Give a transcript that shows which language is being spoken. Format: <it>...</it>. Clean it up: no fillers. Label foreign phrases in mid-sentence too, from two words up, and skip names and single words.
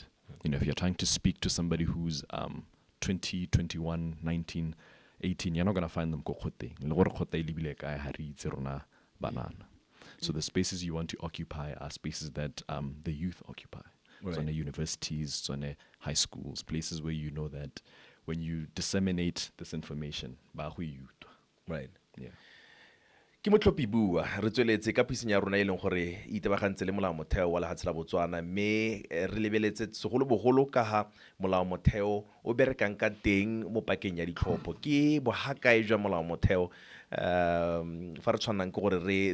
<en>You know, if you're trying to speak to somebody who's 20, 21, 19, 18, you're not going to find them banana. So the spaces you want to occupy are spaces that the youth occupy. Right. So on the universities, so on the high schools, places where you know that when you disseminate this information, right? Yeah.</en> <tn>Ke Motlhophi BUA re tsweletse ka piseng ya rona e leng gore e itebagantse le molao motheo wa lehatshe la Botswana mme re lebeletse segolo bogolo ka ha molao motheo o berekang ka teng mo pakeng ya ditlhopho ke bohakae jwa molao motheo fa re tshwanang ke gore re</tn>